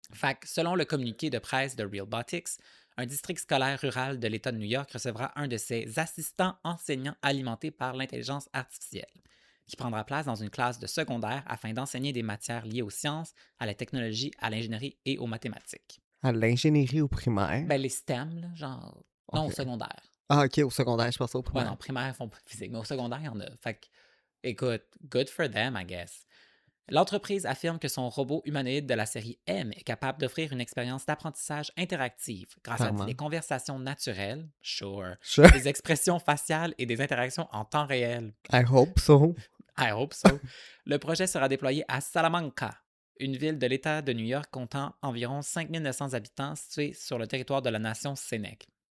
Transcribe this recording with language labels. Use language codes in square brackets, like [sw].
[fr] Fait que, selon le communiqué de presse de Realbotics, un district scolaire rural de l'État de New York recevra un de ses assistants enseignants alimentés par l'intelligence artificielle, qui prendra place dans une classe de secondaire afin d'enseigner des matières liées aux sciences, à la technologie, à l'ingénierie et aux mathématiques. À l'ingénierie au primaire? Ben, les STEM, là, genre... Okay. Non, au secondaire. Ah, OK, au secondaire, je pense au primaire. Ouais, non, primaire, ils font pas de physique, mais au secondaire, il y en a. Fait que, écoute, [en] good for them, I guess. [fr] L'entreprise affirme que son robot humanoïde de la série M est capable d'offrir une expérience d'apprentissage interactive grâce à des conversations naturelles, sure, des expressions faciales et des interactions en temps réel. [en] I hope so. I hope so. [fr] Le projet sera déployé à Salamanca, une ville de l'État de New York comptant environ 5900 habitants située sur le territoire de la nation Sénèque.